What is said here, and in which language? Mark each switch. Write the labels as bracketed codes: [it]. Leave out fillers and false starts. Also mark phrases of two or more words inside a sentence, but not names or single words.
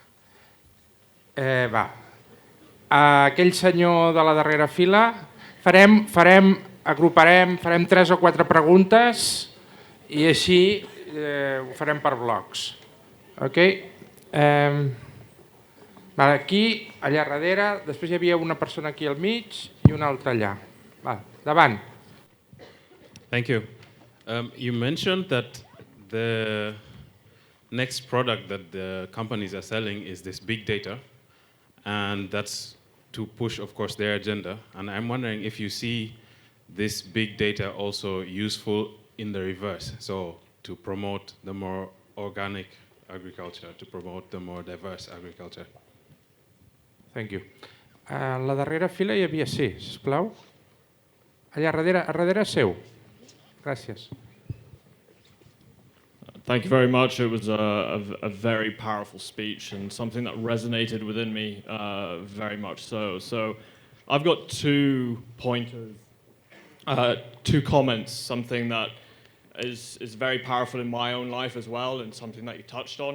[ca] Aquell senyor de la darrera fila, agruparem 3 o 4 preguntes i així ho farem per blocs. Aquí, allà darrere, després hi havia una persona aquí al mig i una altra allà. Davant. [en] Thank you. You mentioned that the next product that the companies are selling is this big data. And that's to push, of course, their agenda. And I'm wondering if you see this big data also useful in the reverse, so to promote the more organic agriculture, to promote the more diverse agriculture. Thank you. [ca] A la darrera fila hi havia, sí, sisplau. Allà darrere seu. Gràcies. [en] Thank you very much. It was a very powerful speech and something that resonated within me very much so. So I've got 2 pointers, 2 comments, something that is very powerful in my own life as well and something that you touched on.